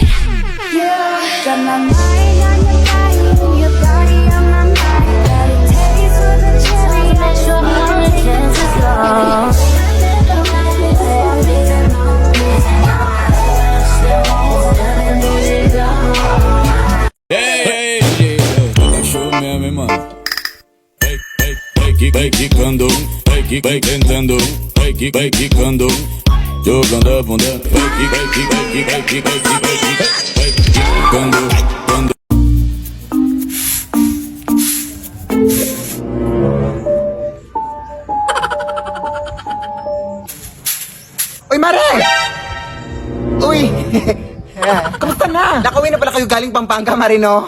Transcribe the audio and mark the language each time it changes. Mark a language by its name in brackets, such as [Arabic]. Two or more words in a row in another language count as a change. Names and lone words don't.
[English] You got my mind on your body and your body on my mind. Got a taste for the cherry, I just need to take a bite. [Portuguese] Hey, show mesmo, hein, mano. Vai quicando, vai tentando, vai quicando, jogando a bunda, vai quicando, quando. [Filipino] Uy, Mare! Uy! Kamusta na? Nakauwi na pala kayo galing Pampanga, Marino?